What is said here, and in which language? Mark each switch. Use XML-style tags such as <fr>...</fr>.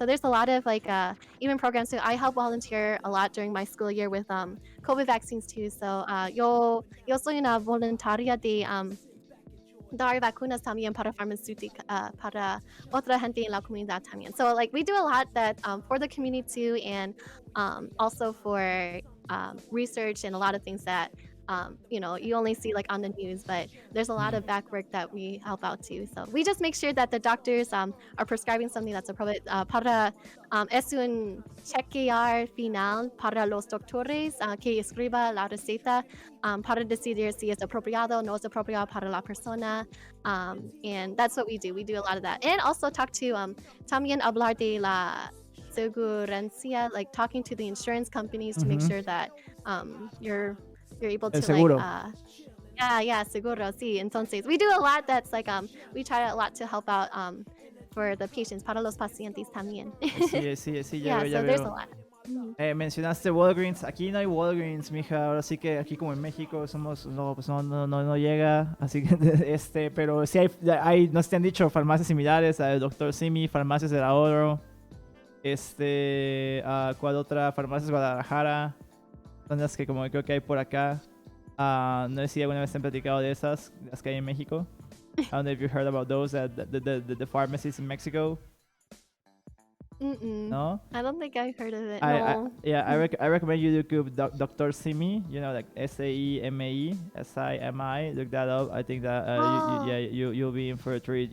<en>So there's a lot of like even programs too. I help volunteer a lot during my school year with COVID vaccines too.</en> <es>So yo soy una voluntaria de dar vacunas también para farmacéutica, para otra gente en la comunidad también.</es> <en>So like we do a lot that for the community too, and also for research and a lot of things that you only see like on the news, but there's a lot of back work that we help out too. So we just make sure that the doctors are prescribing something that's appropriate.</en> <es>Es un chequear final para los doctores que escriba la receta para decidir si es apropiado o no es apropiado para la persona.</es> <en>And that's what we do. We do a lot of that. And also talk to</en> <es>también hablar de la segurancia,</es> <en>like talking to the insurance companies to make sure that you're able to</en> <es>seguro. seguro, sí. Entonces,</es> <en>we do a lot that's like we try a lot to help out for the patients,</en> <es>para los pacientes también. Sí, ya veo.</es> <en>There's a lot.</en> <es>Mencionaste Walgreens. Aquí no hay Walgreens, mija. Ahora sí que aquí como en México no llega. Así que pero sí hay no sé si te han dicho farmacias similares al Dr. Simi, farmacias del ahorro. ¿Cuál otra? Farmacias Guadalajara. Son las que como creo que hay por acá. No sé si alguna vez te han platicado de esas, las que hay en México.</es> <en>I don't know if you heard about those, the pharmacies in Mexico. No? I don't think I heard of it. I recommend you look up Dr. Simi, like SAEMAE, SIMI. Look that up. I think that you'll be in for a treat.</en>